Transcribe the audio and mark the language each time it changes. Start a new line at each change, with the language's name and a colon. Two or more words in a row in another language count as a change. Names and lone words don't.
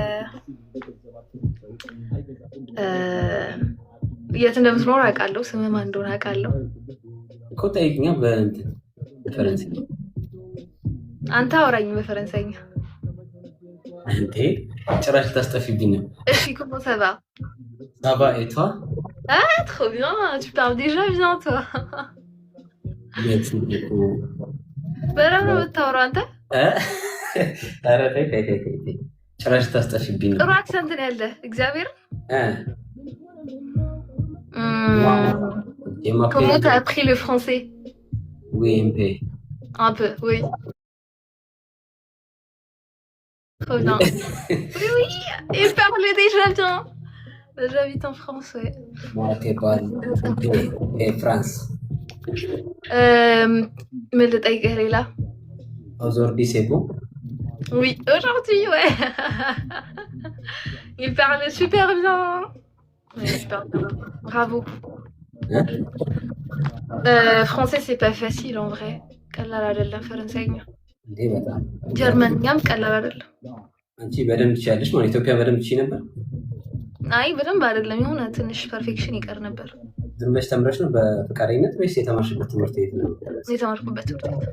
Amharic: የት እንደምትኖር አውቃለሁ። ስምህ ማን እንደሆነ አውቃለሁ እኮ። ጠይቂኛ በፈረንሳይኛ። አንተ አውራኝ በፈረንሳይኛ። እንዴ ጭራሽ ታስጠፊብኝ ነው።
French: እሺ comment ça va? Ça va et toi? Ah trop bien, tu parles déjà bien toi. Merci beaucoup.
Amharic: በረም ነው የምታወራው አንተ? ኧረ ተይ ጭራሽ ታስጠፊብኝ ነው። ጥሩ አክሰንት ነው ያለህ እግዚአብሔር።
French: Comment t'as appris le français? Oui, un peu. Un peu, oui. Trop bien. Oui, et parle déjà bien. J'habite en France, ouais. Moi, tu parles en France. Mais le taïga est là. Aujourd'hui, c'est bon? Oui, aujourd'hui, ouais. Il parle super bien. Oui, super bien. Bravo. Hein? Français, c'est pas facile en vrai.
Amharic: ቀላል አይደለም ፈረንሳይኛ። እንዴ በጣም ጀርመንኛም ቀላል አይደለም። አንቺ በደንብ ትችያለሽ ማለት ኢትዮጵያ በደንብ ትችይ ነበር? አይ በደንብ አይደለም፣ የሆነ ትንሽ ፐርፌክሽን ይቀር ነበር። ዝም ብለሽ ተምረሽ ነው በፍቃደኝነት ወይስ የተማርሽበት ትምህርት ቤት ነው? የተማርኩበት ትምህርት ቤት።